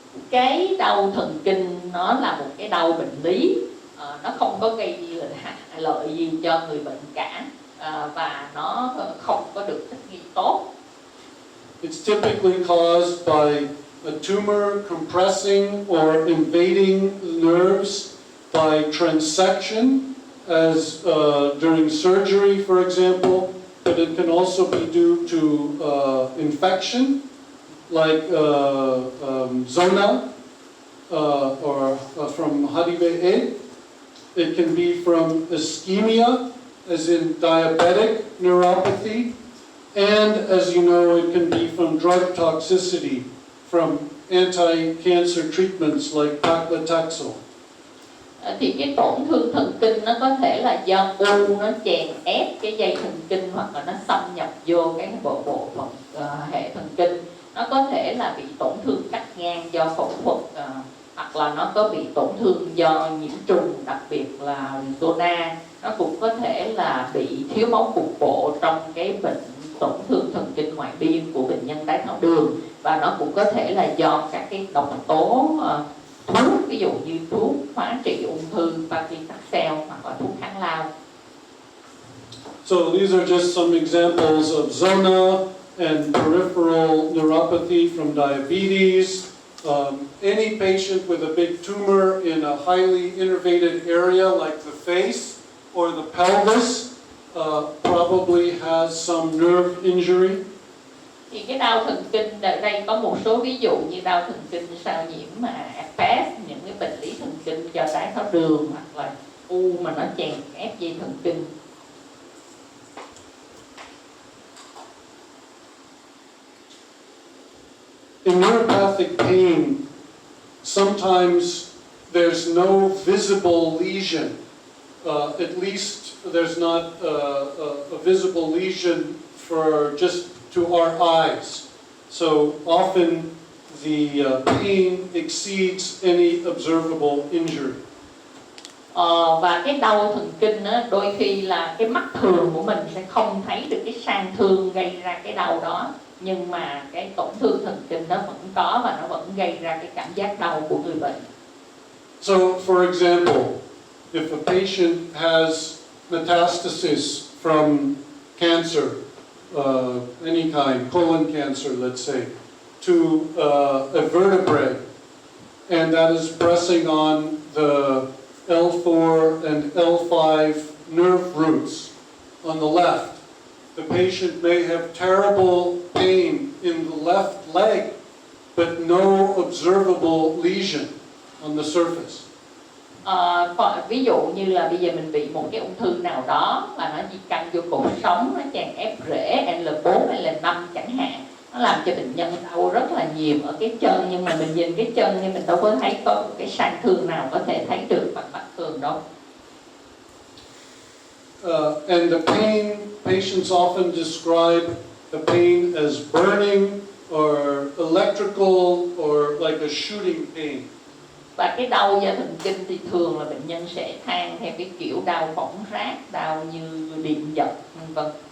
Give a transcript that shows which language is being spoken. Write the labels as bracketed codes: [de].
[vi] Cái đau thần kinh nó là một cái đau bệnh lý, nó không có gây lợi gì cho người bệnh cả, và nó không có được thích nghi tốt. [en] It's typically caused by a tumor compressing or invading nerves by transection, as during surgery, for example, but it can also be due to infection, like zona or from HIV. It can be from ischemia, as in diabetic neuropathy, and as you know, it can be from drug toxicity, from anti-cancer treatments like paclitaxel. [vi] Thì cái tổn thương thần kinh nó có thể là do u nó chèn ép cái dây thần kinh, hoặc là nó xâm nhập vô cái bộ phận hệ thần kinh. Nó có thể là bị tổn thương cắt ngang do phẫu thuật, hoặc là nó có bị tổn thương do nhiễm trùng, đặc biệt là zona. Nó cũng có thể là bị thiếu máu cục bộ trong cái bệnh tổn thương thần kinh ngoại biên của bệnh nhân đái tháo đường, và nó cũng có thể là do các cái độc tố thuốc, ví dụ như thuốc hóa trị ung thư paclitaxel hoặc là thuốc kháng lao. [en] So these are just some examples of zona and peripheral neuropathy from diabetes. Any patient with a big tumor in a highly innervated area like the face or the pelvis probably has some nerve injury. [vi] Thì cái đau thần kinh ở đây có một số ví dụ như đau thần kinh sau nhiễm herpes, những cái bệnh lý thần kinh do đái tháo đường, hoặc là u mà nó chèn ép dây thần kinh. [en] In neuropathic pain, sometimes there's no visible lesion. At least there's not a visible lesion for just to our eyes. So often the pain exceeds any observable injury. [vi] Và cái đau thần kinh đó, đôi khi là cái mắt thường của mình sẽ không thấy được cái sang thương gây ra cái đau đó, nhưng mà cái tổn thương thần kinh nó vẫn có và nó vẫn gây ra cái cảm giác đau của người bệnh. [en] So, for example, if a patient has metastasis from cancer, any kind, colon cancer, let's say, to a vertebrae, and that is pressing on the L4 and L5 nerve roots on the left. The patient may have terrible pain in the left leg, but no observable lesion on the surface. [vi] Ví dụ như là bây giờ mình bị một cái ung thư nào đó mà nó di căn vô cột sống, nó chèn ép rễ L4 hay L5 chẳng hạn, nó làm cho bệnh nhân đau rất là nhiều ở cái chân, nhưng mà mình nhìn cái chân nhưng mình đâu có thấy có một cái sang thương nào có thể thấy được bằng mắt thường đâu. [en] And the pain, patients often describe the pain as burning or electrical or like a shooting pain. [vi] Và cái đau do thần kinh thì thường là bệnh nhân sẽ than theo cái kiểu đau bỏng rát, đau như điện giật, vân.